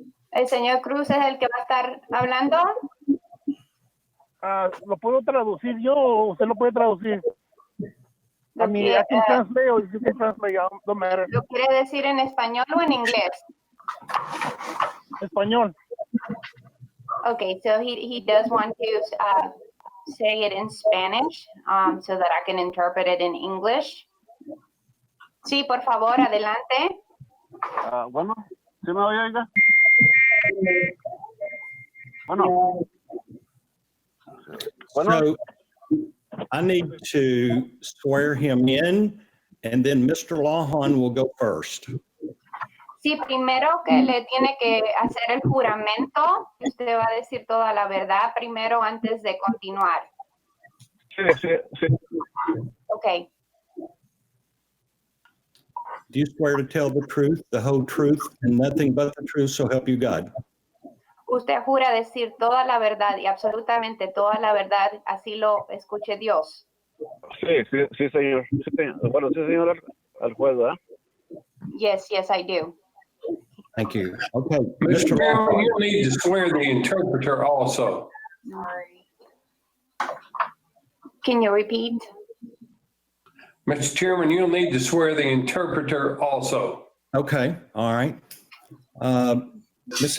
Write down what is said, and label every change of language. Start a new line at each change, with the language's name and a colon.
Spanish: El señor Cruz es el que va a estar hablando. ¿Lo puedo traducir yo o usted lo puede traducir?
English: I mean, I can translate or you can translate, don't matter.
Spanish: ¿Lo quiere decir en español o en inglés? Español.
English: Okay, so he does want to say it in Spanish so that I can interpret it in English.
Spanish: Sí, por favor, adelante. Bueno, ¿sí me oye, oiga? Bueno.
English: So I need to swear him in, and then Mr. Lawhon will go first.
Spanish: Sí, primero que le tiene que hacer el juramento, usted va a decir toda la verdad primero antes de continuar. Sí.
English: Okay. Do you swear to tell the truth, the whole truth, and nothing but the truth, so help you God?
Spanish: Usted jura decir toda la verdad y absolutamente toda la verdad, así lo escuche Dios. Sí, señor. Sí, señor. Bueno, sí, señor, al juez, ¿verdad?
English: Yes, I do. Thank you. Okay, Mr. Mr. Chairman, Lawhon. you'll need to swear the interpreter also. Can you repeat? Mr. Chairman, you'll need to swear the interpreter also. Okay, all right. Ms.